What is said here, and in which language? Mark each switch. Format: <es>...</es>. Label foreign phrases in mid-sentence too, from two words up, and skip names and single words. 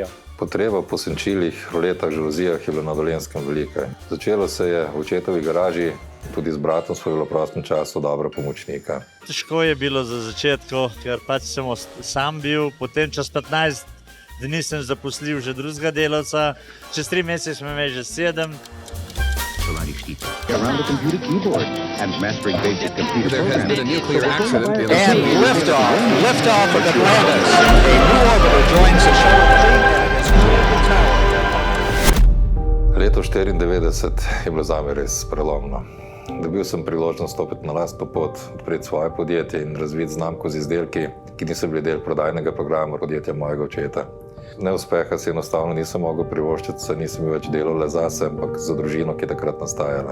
<sl>Potreba po senčilih, roletah, žaluzijah je bila na Dolenjskem velika. Začelo se je v očetovi garaži, tudi z bratom smo bili v prostem času dobra pomočnika. Težko je bilo za začetku, ker pač sem sam bil, potem čez 15 dni sem zaposlil že drugega delavca, čez 3 mesece smo imeli že 7.</sl> <en>Around the computer keyboard and mastering basic computer There has been a nuclear accident in And liftoff of Atlantis. A new orbiter joins the shuttle and has cleared the tower.</en> <sl>Leto 1994 je bilo zame res prelomno. Dobil sem priložnost stopiti na lastno pot, odpreti svoje podjetje in razviti znamko z izdelki, ki niso bili del prodajnega programa podjetja mojega očeta. Neuspeha si enostavno nisem mogel privoščiti, saj nisem bil več delal le zase, ampak za družino, ki je takrat nastajala.</sl>